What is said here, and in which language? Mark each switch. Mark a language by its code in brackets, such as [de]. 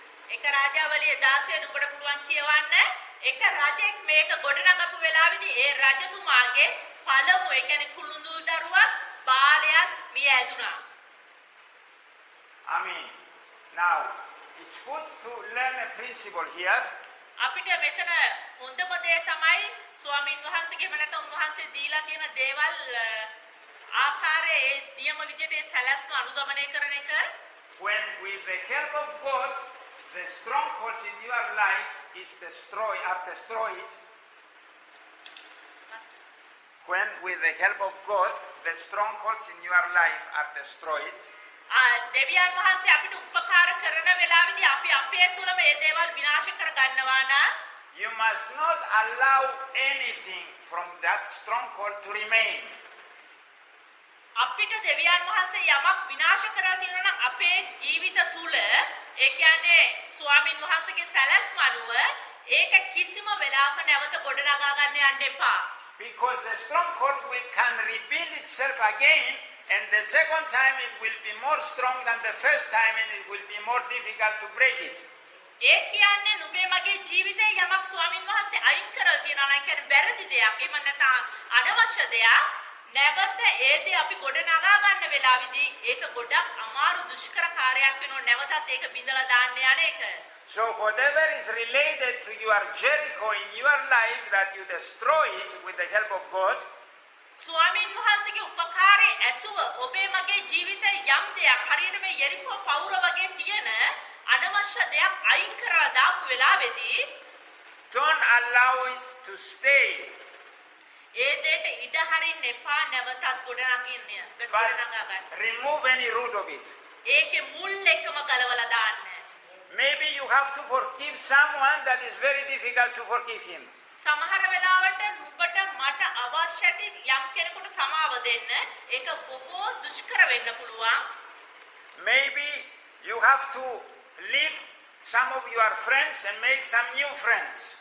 [si] එක රාජාවලිය 16 ඔබට පුළුවන් කියවන්න එක රජෙක් මේක ගොඩනගපු වෙලාවේදී ඒ රජතුමාගේ පළමු ඒ කියන්නේ කුළුඳුල් දරුවක් බාලයක් මිය ඇදුනා. [en] Amen. Now, it's good to learn a principle here. [si] අපිට මෙතන හොඳම දේ තමයි ස්වාමීන් වහන්සේගේ මනස උන්වහන්සේ දීලා තියෙන දේවල් ආකාරයේ ඒ නියම විදිහට ඒ සැලැස්ම අනුගමනය කරන එක. [en] When with the help of God, the strongholds in your life are destroyed. When with the help of God, the strongholds in your life are destroyed. [si] දෙවියන් වහන්සේ අපිට උපකාර කරන වෙලාවේදී අපි අපේ තුලම මේ දේවල් විනාශ කර ගන්නවා නම් [en] you must not allow anything from that stronghold to remain. [si] අපිට දෙවියන් වහන්සේ යමක් විනාශ කරලා තියෙනවා නම් අපේ ජීවිත තුල ඒ කියන්නේ ස්වාමින් වහන්සේගේ සැලැස්ම අනුව ඒක කිසිම වෙලාවක නැවත ගොඩනගා ගන්න යන්න එපා. [en] Because the stronghold can rebuild itself again, and the second time it will be more strong than the first time, and it will be more difficult to break it. [si] ඒ කියන්නේ නුඹේ මගේ ජීවිතේ යමක් ස්වාමින් වහන්සේ අයින් කරලා තියනවා නම් කියන්නේ වැරදි දෙයක්. එහෙම නැත්නම් අනවශ්‍ය දෙයක්. නැවත ඒ දේ අපි ගොඩනගා ගන්න වෙලාවේදී ඒක ගොඩක් අමාරු දුෂ්කර කාර්යයක් වෙනවා. නැවතත් ඒක බිඳලා දාන්න යන එක. [en] So whatever is related to your Jericho in your life, that you destroy it with the help of God. [si] ස්වාමින් වහන්සේගේ උපකාරයේ ඇතුව ඔබේ මගේ ජීවිතේ යම් දෙයක් හරියට මේ යෙරිකෝ පවුර වගේ තියෙන අනවශ්‍ය දෙයක් අයින් කරලා දාපු වෙලාවේදී [en] Don't allow it to stay. [si] ඒ දෙයට ඉඩ හරින්න එපා නැවතත් ගොඩනගා ගන්න. [en] Remove any root of it. [si] ඒකේ මුල් එකම ගලවලා දාන්න. [en] Maybe you have to forgive someone that is very difficult to forgive him. [si] සමහර වෙලාවට නුඹට මට අවශ්‍යටි යම් කෙනෙකුට සමාව දෙන්න ඒක බොහෝ දුෂ්කර වෙන්න පුළුවන්. [en] Maybe you have to leave some of your friends and make some new friends.